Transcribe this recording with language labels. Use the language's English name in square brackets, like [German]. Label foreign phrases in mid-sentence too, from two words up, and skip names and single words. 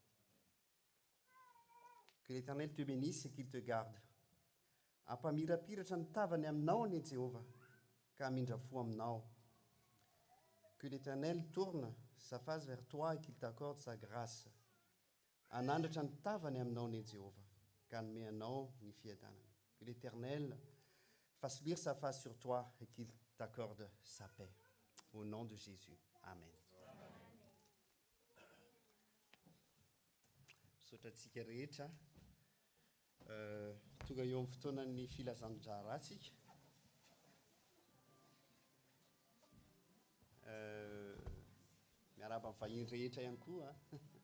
[French] Que l'Éternel te bénisse et qu'il te garde. [Malagasy] Ampamirapiratra ny tavany aminao ane Jéhovah ka hamindrafo aminao. [French] Que l'Éternel tourne sa face vers toi et qu'il t'accorde sa grâce. [Malagasy] Anandratra ny tavany aminao ane Jéhovah ka hanome anao ny fiadanana. [French] Que l'Éternel fasse luire sa face sur toi et qu'il t'accorde sa paix. Au nom de Jésus. Amen. [Malagasy] Misaotratsika rehetra. Tonga eo amin'ny fotoanan'ny filazandrara ratsika. Miaraba amin'ny vahiny rehetra ihany koa.